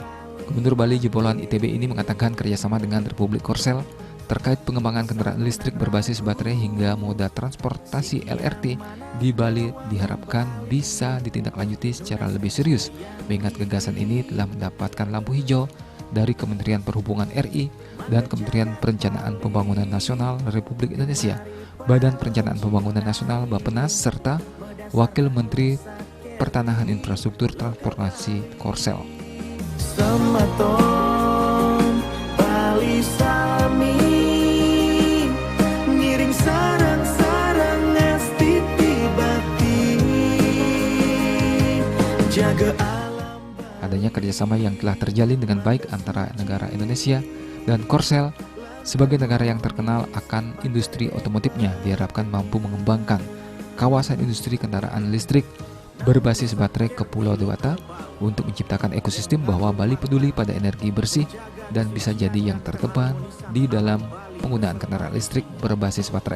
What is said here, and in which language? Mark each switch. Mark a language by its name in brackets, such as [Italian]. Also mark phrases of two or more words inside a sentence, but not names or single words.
[Indonesian] Gubernur Bali jebolan ITB ini mengatakan kerjasama dengan Republik Korsel terkait pengembangan kendaraan listrik berbasis baterai hingga moda transportasi LRT di Bali diharapkan bisa ditindaklanjuti secara lebih serius, mengingat gagasan ini telah mendapatkan lampu hijau dari Kementerian Perhubungan RI dan Kementerian Perencanaan Pembangunan Nasional Republik Indonesia, Badan Perencanaan Pembangunan Nasional Bappenas, serta Wakil Menteri Pertanahan Infrastruktur Transportasi Korsel. [Balinese] Sematon Bali sami ngiring sarang-sarang ngastiti bakti jaga alam. [Indonesian] Adanya kerjasama yang telah terjalin dengan baik antara negara Indonesia dan Korsel sebagai negara yang terkenal akan industri otomotifnya diharapkan mampu mengembangkan kawasan industri kendaraan listrik berbasis baterai ke Pulau Dewata untuk menciptakan ekosistem bahwa Bali peduli pada energi bersih dan bisa jadi yang terdepan di dalam penggunaan kendaraan listrik berbasis baterai.